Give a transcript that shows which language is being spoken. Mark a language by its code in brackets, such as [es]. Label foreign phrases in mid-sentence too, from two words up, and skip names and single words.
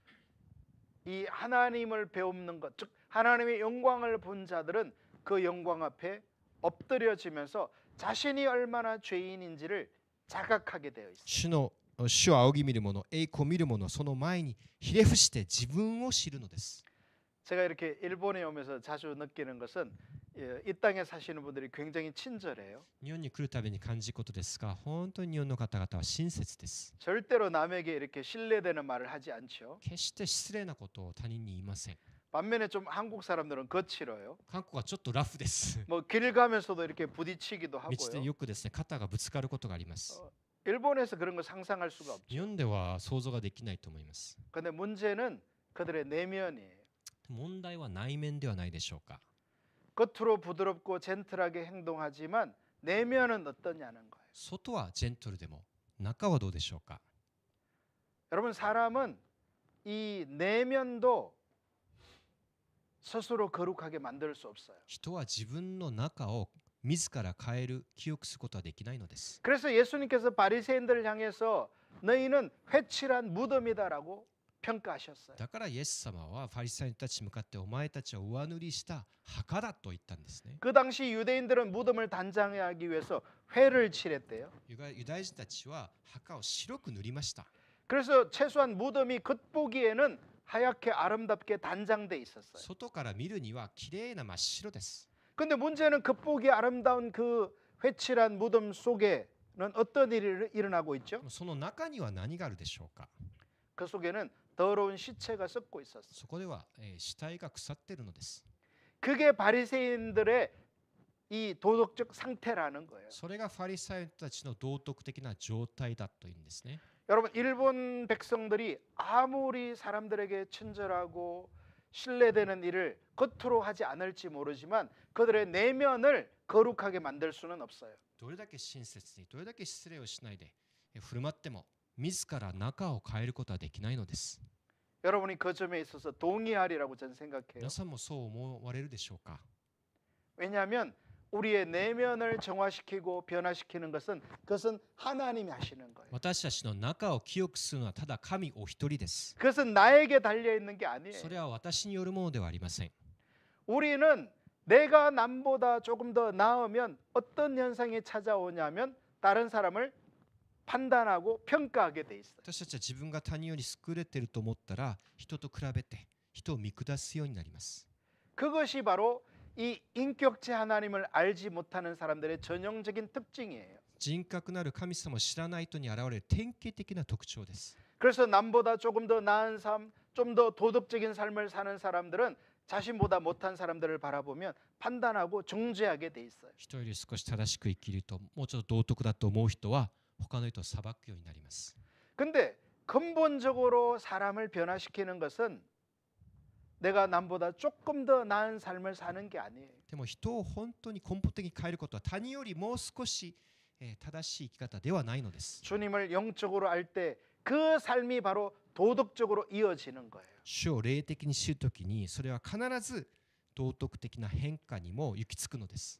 [ko] 이 하나님을 배우는 것, 즉 하나님의 영광을 본 자들은 그 영광 앞에 엎드려지면서 자신이 얼마나 죄인인지를 자각하게 되어 있어요. [ja] 主を仰ぎ見る者、栄光を見る者、その前にひれ伏して自分を知るのです。 [ko] 제가 이렇게 일본에 오면서 자주 느끼는 것은 이 땅에 사시는 분들이 굉장히 친절해요. [ja] 日本に来るたびに感じることですが、本当に日本の方々は親切です。 [ko] 절대로 남에게 이렇게 신뢰되는 말을 하지 않죠. [ja] 決して失礼なことを他人に言いません。 [ko] 반면에 좀 한국 사람들은 거칠어요. [ja] 韓国はちょっとラフです。 [ko] 뭐 길 가면서도 이렇게 부딪히기도 [ja] 道で [ko] 하고요. [ja] よくですね、肩がぶつかることがあります。 [ko] 일본에서 그런 거 상상할 수가 [ja] 日 [ko] 없죠. [ja] 本では想像ができないと思います。 [ko] 근데 문제는 그들의 내면이에요. [ja] 問題は内面ではないでしょうか。 [ko] 겉으로 부드럽고 젠틀하게 행동하지만 내면은 어떠냐는 거예요. [ja] 外はジェントルでも中はどうでしょうか。 [ko] 여러분 사람은 이 내면도 스스로 거룩하게 만들 수 없어요. [ja] 人は自分の中を自ら変える、記憶することはできないのです。 [ko] 그래서 예수님께서 바리새인들을 향해서 너희는 회칠한 무덤이다라고 평가하셨어요. [ja] だからイエス様はファリサイ人たちに向かってお前たちは上塗りした墓だと言ったんですね。 [ko] 그 당시 유대인들은 무덤을 단장하기 위해서 회를 칠했대요. [ja] ユダヤ人たちは墓を白く塗りました。 [ko] 그래서 최소한 무덤이 겉보기에는 하얗게 아름답게 단장돼 있었어요. [ja] 外から見るには綺麗な真っ白です。 [ko] 근데 문제는 겉보기 아름다운 그 회칠한 무덤 속에는 어떤 일이 일어나고 있죠? [ja] その中には何があるでしょうか。 [ko] 그 속에는 더러운 시체가 썩고 있었어요. [ja] そこでは、死体が腐っているのです。 [ko] 그게 바리새인들의 이 도덕적 상태라는 거예요. [ja] それがファリサイ人たちの道徳的な状態だというんですね。 [ko] 여러분 일본 백성들이 아무리 사람들에게 친절하고 신뢰되는 일을 겉으로 하지 않을지 모르지만 그들의 내면을 거룩하게 만들 수는 없어요. [ja] どれだけ親切に、どれだけ失礼をしないで振る舞っても自ら中を変えることはできないのです。 [ko] 여러분이 그 점에 있어서 동의하리라고 저는 생각해요. [ja] 皆さんもそう思われるでしょうか。 [ko] 왜냐하면 우리의 내면을 정화시키고 변화시키는 것은 그것은 하나님이 하시는 거예요. [ja] 私たちの中を清くするのはただ神お一人です。 [ko] 그것은 나에게 달려 있는 게 [ja] そ [ko] 아니에요. [ja] れは私によるものではありません。 [ko] 우리는 내가 남보다 조금 더 나으면 어떤 현상이 찾아오냐면 다른 사람을 판단하고 평가하게 돼 있어요. [ja] 私たちは自分が他人より優れていると思ったら人と比べて人を見下すようになります。 [ko] 그것이 바로 이 인격체 하나님을 알지 못하는 사람들의 전형적인 특징이에요. [ja] 人格なる神様を知らない人に現れる典型的な特徴です。 [ko] 그래서 남보다 조금 더 나은 삶, 좀 더 도덕적인 삶을 사는 사람들은 자신보다 못한 사람들을 바라보면 판단하고 중재하게 돼 있어요. [ja] 人より少し正しく生きると、もうちょっと道徳だと思う人は他の人を裁くようになります。 [ko] 근데 근본적으로 사람을 변화시키는 것은 내가 남보다 조금 더 나은 삶을 사는 게 아니에요. [ja] でも人を本当に根本的に変えることは他人よりもう少し正しい生き方ではないのです。 [ko] 주님을 영적으로 알 때 그 삶이 바로 도덕적으로 이어지는 거예요. [ja] 主を霊的に知るときにそれは必ず道徳的な変化にも行き着くのです。